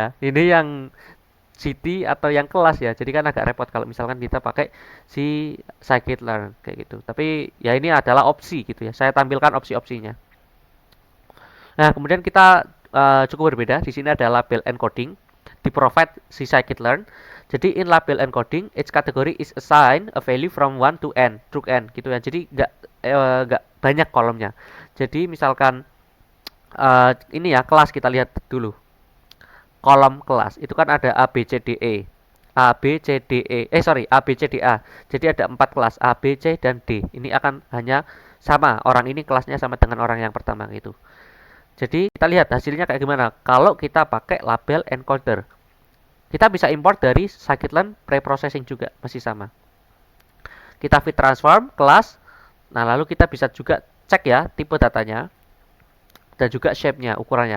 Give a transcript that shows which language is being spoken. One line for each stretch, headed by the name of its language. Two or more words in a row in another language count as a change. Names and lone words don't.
Indonesian: Ini yang city atau yang kelas ya. Jadi kan agak repot kalau misalkan kita pakai si scikit-learn kayak gitu. Tapi ya ini adalah opsi gitu ya. Saya tampilkan opsi-opsinya. Nah, kemudian kita cukup berbeda. Di sini ada
English: label encoding
Indonesian: di provide si scikit-learn.
English: Jadi in label encoding, each category is assigned a value from 1 to n, through n
Indonesian: gitu ya. Jadi nggak banyak kolomnya. Jadi misalkan ini ya kelas, kita lihat dulu. Kolom kelas itu kan ada A B C D E. A B C D E. A B C D A. Jadi ada 4 kelas A, B, C dan D. Ini akan hanya sama, orang ini kelasnya sama dengan orang yang pertama gitu. Jadi kita lihat hasilnya kayak gimana kalau kita pakai
English: label encoder.
Indonesian: Kita bisa import dari scikit-learn preprocessing juga, masih sama. Kita
English: fit transform
Indonesian: kelas. Nah, lalu kita bisa juga cek ya tipe datanya dan juga shape-nya, ukurannya.